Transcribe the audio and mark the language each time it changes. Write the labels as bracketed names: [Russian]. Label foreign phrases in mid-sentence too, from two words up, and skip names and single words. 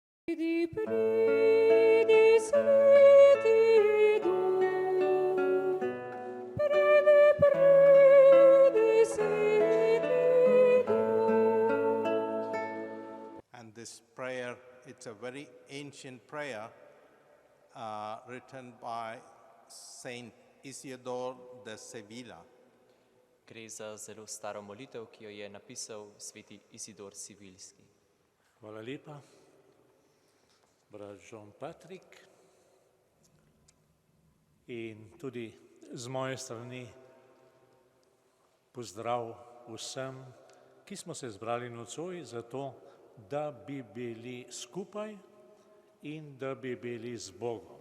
[Slovenian] Pridi, pridi, sveti duh. Pridi, pridi, sveti duh. [English] And this prayer, it's a very ancient prayer written by Saint Isidore de Sevilla. [Slovenian] Gre za zelo staro molitev, ki jo je napisal sveti Isidor Sivilski. Hvala lepa, brat John Patrick. In tudi z moje strani pozdrav vsem, ki smo se zbrali nocoj zato, da bi bili skupaj in da bi bili z Bogom.